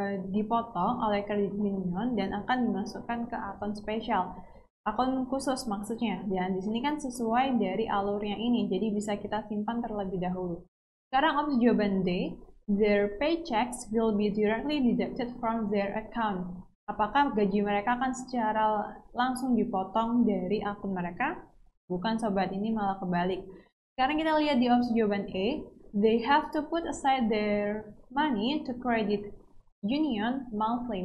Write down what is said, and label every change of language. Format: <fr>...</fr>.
<id>dipotong oleh kredit union dan akan dimasukkan ke akun spesial. Akun khusus maksudnya. Dan di sini kan sesuai dari alurnya ini, jadi bisa kita simpan terlebih dahulu. Sekarang opsi jawaban D,</id> <en>their paychecks will be directly deducted from their account.</en> <id>Apakah gaji mereka akan secara langsung dipotong dari akun mereka? Bukan sobat, ini malah kebalik. Sekarang kita lihat di opsi jawaban E,</id> <en>they have to put aside their money to credit union monthly.</en>